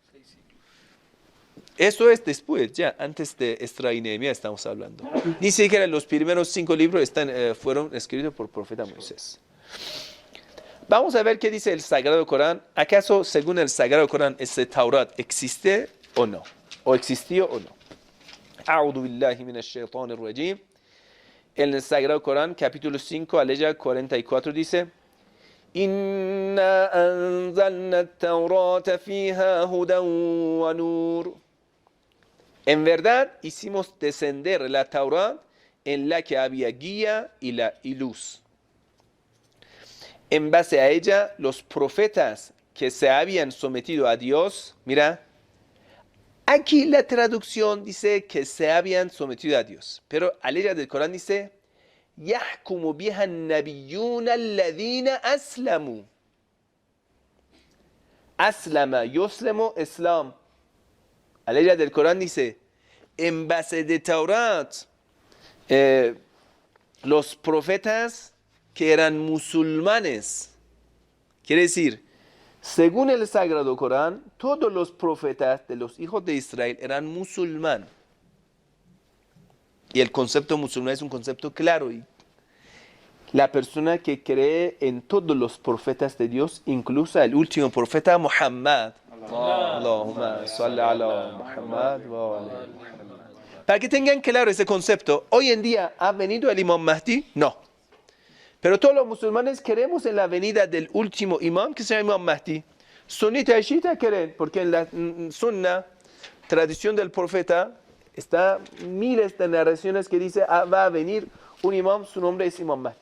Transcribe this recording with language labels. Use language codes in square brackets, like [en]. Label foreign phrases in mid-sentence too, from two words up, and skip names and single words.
[es] Eso es después, ya antes de Esdras y Nehemías estamos hablando. Ni siquiera los primeros 5 libros fueron escritos por el profeta Moisés. Vamos a ver qué dice el Sagrado Corán. ¿Acaso, según el Sagrado Corán, ese Taurat existe o no? ¿O existió o no? [ar] أعوذ بالله من الشيطان الرجيم. [es] En el Sagrado Corán, capítulo 5, aleya 44, dice: [ar] إنا أنزلنا التوراة فيها هدى ونور. [es] En verdad, hicimos descender la Taurat en la que había guía y luz. En base a ella, los profetas que se habían sometido a Dios, mira, aquí la traducción dice que se habían sometido a Dios, pero la ley del Corán dice, [ar] يَحْكُمُ بِهَا النَّبِيُّونَ الَّذِينَ أَسْلَمُوا. أسلم، يسلم، إسلام. [es] La ley del Corán dice, en base de Taurat, los profetas que eran musulmanes, quiere decir, según el Sagrado Corán, todos los profetas de los hijos de Israel eran musulmanes. Y el concepto musulmán es un concepto claro. Y la persona que cree en todos los profetas de Dios, incluso el último profeta Muhammad. [ar] اللهم صل على محمد وعلى محمد. [es] Para que tengan claro ese concepto, hoy en día ¿ha venido el Imam Mahdi? No. Pero todos los musulmanes creemos en la venida del último imam, que se llama Imam Mahdi. Sunita y Shita creen, porque en la Sunna, tradición del profeta, está miles de narraciones que dice va a venir un imam, su nombre es Imam Mahdi.